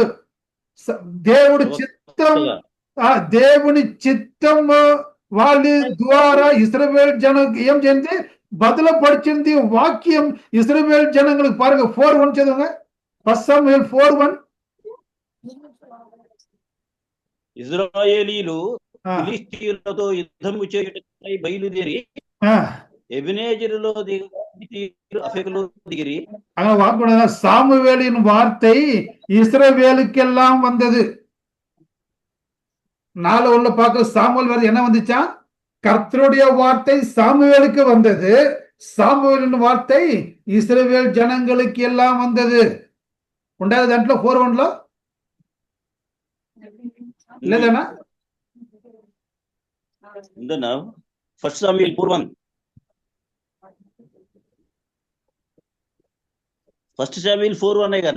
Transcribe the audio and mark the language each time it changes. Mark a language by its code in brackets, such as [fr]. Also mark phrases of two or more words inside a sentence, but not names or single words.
[te] దేవుడి చిత్తం, దేవుని చిత్తము వాళ్ళ ద్వారా ఇశ్రాయేలు జనానికి ఏం చేసింది? బదులపరిచింది వాక్యం ఇశ్రాయేలు జనాంగలకు. [ta] பாருங்க 4:1 చదువుங்க. 1 Samuel 4:1. [te] ఇశ్రాయేలీలు ఫిలిష్తీయులతో యుద్ధము చేయుటకై బయలుదేరి எபினேஜரிலோ அஃபெக்கிலோ దిగిరి. [ta] சாமுவேலின் வார்த்தை இஸ்ரவேலுக்கெல்லாம் வந்தது. 4:1 பார்க்க சாமுவேல் வார்த்தை என்ன வந்துச்சா? கர்த்தருடைய வார்த்தை சாமுவேலுக்கு வந்தது. சாமுவேலின் வார்த்தை இஸ்ரவேல் ஜனங்களுக்கு எல்லாம் வந்தது. [te] ఉండేది దాంట్లో 4:1లో లేదనా? ఉందనా? 1 Samuel 4:1. 1 Samuel 4:1 కదా?